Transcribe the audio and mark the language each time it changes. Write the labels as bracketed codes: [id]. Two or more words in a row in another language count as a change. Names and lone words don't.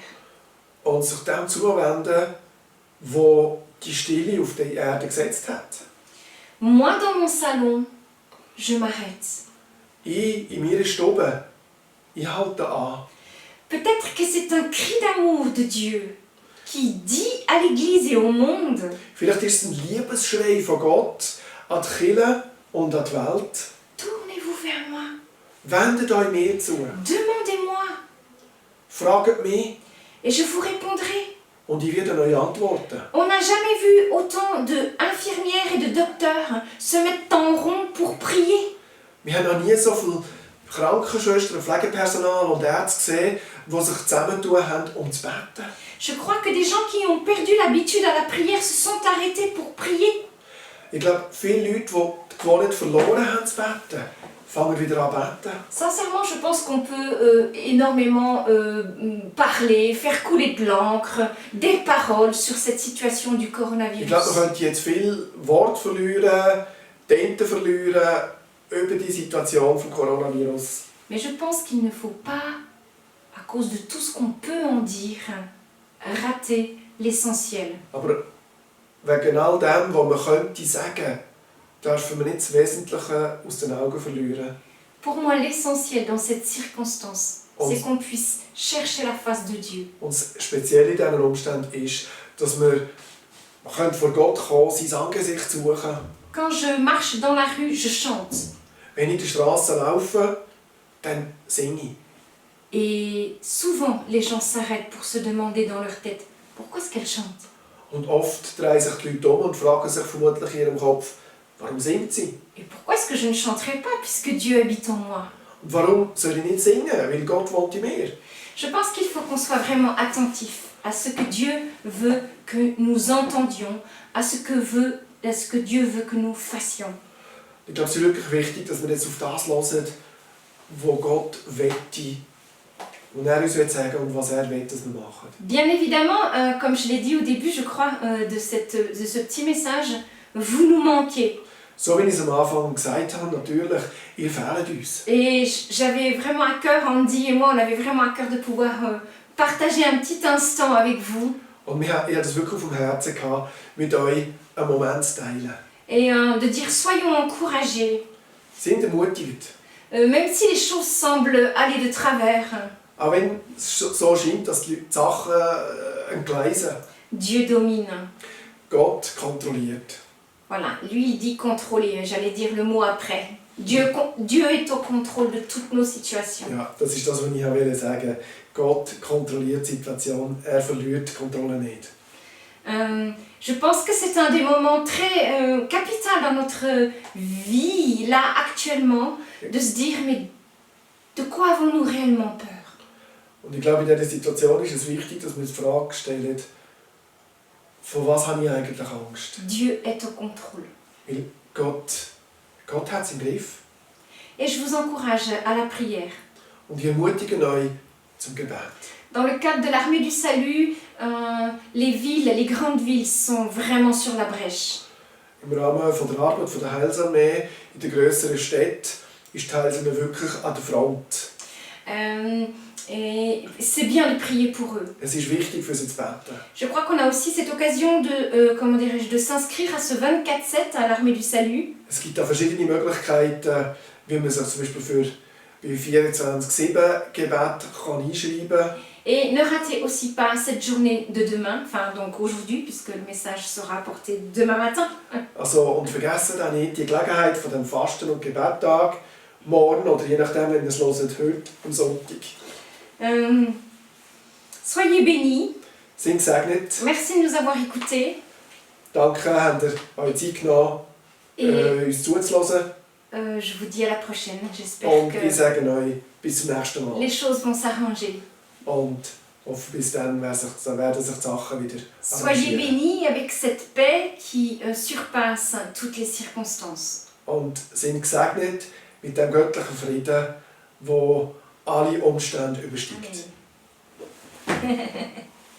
[de] Und sich dem zuwenden, wo die Stille auf die Erde gesetzt hat. [fr] Moi, dans mon salon, je m'arrête. [de] Ich in meiner Stube, ich halte an. [fr] Peut-être que c'est un cri d'amour de Dieu qui dit à l'Église et au monde: [de] Vielleicht ist es ein Liebesschrei von Gott an die Kirche und an die Welt. [fr] tournez-vous vers moi, [de] Wendet euch mir zu. [fr] demandez-moi [de] Fragt mich [fr] et je vous répondrai. [de] und ich werde euch antworten. [fr] On n'a jamais vu autant d'infirmières et de docteurs se mettre en rond pour prier. [de] Wir haben noch nie so viele Krankenschwestern, Pflegepersonal und Ärzte gesehen, die sich zusammentun haben, um zu beten. [fr] Je crois que des gens qui ont perdu l'habitude à la prière se sont arrêtés pour prier. [de] Ich glaube, viele Leute, die die Gewohnheit verloren haben zu beten, fangen wieder an zu beten. [fr] Sincèrement, je pense qu'on peut énormément parler, faire couler de l'encre, des paroles sur cette situation du [de] Ich glaube, [fr] coronavirus. [de] man könnte jetzt viel Wort verlieren, Tinte verlieren über die Situation des Coronavirus. [fr] Mais je pense qu'il ne faut pas, à cause de tout ce qu'on peut en dire, rater l'essentiel. [de] Aber wegen all dem, was man könnte sagen, dürfen wir nicht das Wesentliche aus den Augen verlieren. [fr] Pour moi, l'essentiel dans cette circonstance, On- c'est qu'on puisse chercher la face de Dieu. [de] Und das Spezielle in diesen Umständen ist, dass wir vor Gott kommen, sein Angesicht suchen. [fr] Quand je marche dans la rue, je chante. [de] Wenn ich in der Straße laufe, dann singe ich. [fr] Et souvent, les gens s'arrêtent pour se demander dans leur tête, pourquoi est-ce qu'elle chante? [de] Und oft drehen sich die Leute um und fragen sich vermutlich in ihrem Kopf, warum singt sie? [fr] Et pourquoi est-ce que je ne chanterai pas puisque Dieu habite en moi? [de] Und warum soll ich nicht singen? Weil Gott wohnt in mir. [fr] Je pense qu'il faut qu'on soit vraiment attentif à ce que Dieu veut que nous entendions, à ce que Dieu veut que nous fassions. [de] Ich glaube, es ist wirklich wichtig, dass wir jetzt auf das hören, was Gott wette, und er uns sagen will und was er will, dass wir machen. [fr] Bien évidemment, comme je l'ai dit au début, je crois, de ce petit message, vous nous manquez. [de] So wie ich es am Anfang gesagt habe, natürlich, ihr fehlt uns. [fr] Et j'avais vraiment à cœur, Andy et moi, on avait vraiment à cœur de pouvoir partager un petit instant avec vous. [de] Und ich hatte das wirklich auf dem Herzen, mit euch einen Moment zu teilen. [fr] Et de dire, soyons encouragés, [de] Seid ermutigt. [fr] même si les choses semblent aller de travers. [de] Auch wenn es so scheint, dass die Sachen entgleisen. [fr] Dieu domine. [de] Gott kontrolliert. [fr] Voilà, lui il dit contrôler, j'allais dire le mot après. Dieu est au contrôle de toutes nos situations. [de] Ja, das ist das, was ich wollte sagen. Gott kontrolliert die Situation, er verliert die Kontrolle nicht. [fr] Je pense que c'est un des moments très capital dans notre vie, là, actuellement, de se dire, mais de quoi avons-nous réellement peur? [de] Und ich glaube, in dieser Situation ist es wichtig, dass wir uns die Frage stellen, von was habe ich eigentlich Angst? [fr] Dieu est au contrôle. [de] Weil Gott hat es im Griff. [fr] Et je vous encourage à la prière. [de] Und ich ermutige euch zum Gebet. [fr] Dans le cadre de l'armée du salut, les villes, les grandes villes sont vraiment sur la brèche. [de] Im Rahmen von der Arbeit von der Heilsarmee in den grösseren Städten ist die Heilsarmee wirklich an der Front. [fr] Et c'est bien de prier pour eux. [de] Es ist wichtig, für sie zu beten. [fr] Je crois qu'on a aussi cette occasion de, de s'inscrire à ce 24/7 à l'armée du salut. [de] Es gibt da verschiedene Möglichkeiten, wie man sich zum Beispiel für bei 24/7 Gebet kann einschreiben kann. [fr] Et ne ratez aussi pas cette journée de demain, enfin donc aujourd'hui, puisque le message sera porté demain matin. [de] Also, und vergessen auch nicht die Gelegenheit von dem Fasten- und Gebettag morgen oder je nachdem, wenn ihr es hört, heute am Sonntag. [fr] Soyez bénis. [de] Sind gesegnet. [fr] Merci de nous avoir écoutés. [de] Danke, habt ihr euch Zeit genommen, uns zuzuhören. [fr] Je vous dis à la prochaine. J'espère [de] Und [fr] que [de] ich sage euch bis zum nächsten Mal. [fr] les choses vont s'arranger. [de] Und hoffe, bis dann werden sich die Sachen wieder [fr] Soyez bénis avec cette paix qui surpasse toutes les circonstances. [de] Und sind gesegnet mit dem göttlichen Frieden, der alle Umstände übersteigt. Amen.